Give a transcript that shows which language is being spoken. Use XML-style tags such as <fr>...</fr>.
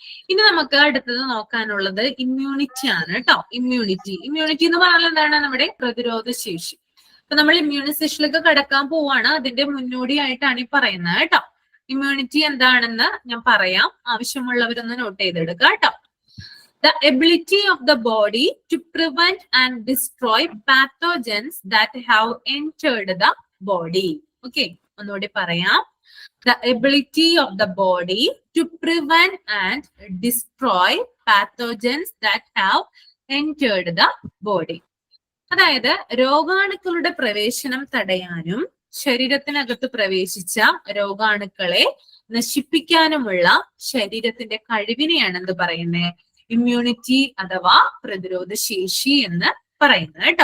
<ml>ഇനി നമുക്ക് അടുത്തത് നോക്കാനുള്ളത് ഇമ്മ്യൂണിറ്റി ആണ് കേട്ടോ. ഇമ്മ്യൂണിറ്റി എന്ന് പറഞ്ഞാൽ എന്താണ്? നമ്മുടെ പ്രതിരോധ ശേഷി. അപ്പൊ നമ്മൾ ഇമ്മ്യൂണൈസേഷനിലേക്ക് കടക്കാൻ പോവാണ്. അതിന്റെ മുന്നോടിയായിട്ടാണ് ഈ പറയുന്നത് കേട്ടോ. ഇമ്മ്യൂണിറ്റി എന്താണെന്ന് ഞാൻ പറയാം, ആവശ്യമുള്ളവരൊന്ന് നോട്ട് ചെയ്തെടുക്കുക കേട്ടോ.</ml> <en>The ability of the body to prevent and destroy pathogens that have entered the body.</en> <ml>Okay, ഒന്നുകൂടി പറയാം.</ml> <en>The ability of the body to prevent and destroy pathogens that have entered the body.</en> <ml>അതായത് രോഗാണുക്കളുടെ പ്രവേശനം തടയാനും ശരീരത്തിനകത്ത് പ്രവേശിച്ച രോഗാണുക്കളെ നശിപ്പിക്കാനുമുള്ള ശരീരത്തിന്റെ കഴിവിനെയാണ് എന്ത് പറയുന്നത്? Immunity അഥവാ പ്രതിരോധ ശേഷി എന്ന് പറയുന്നത് കേട്ടോ.</ml>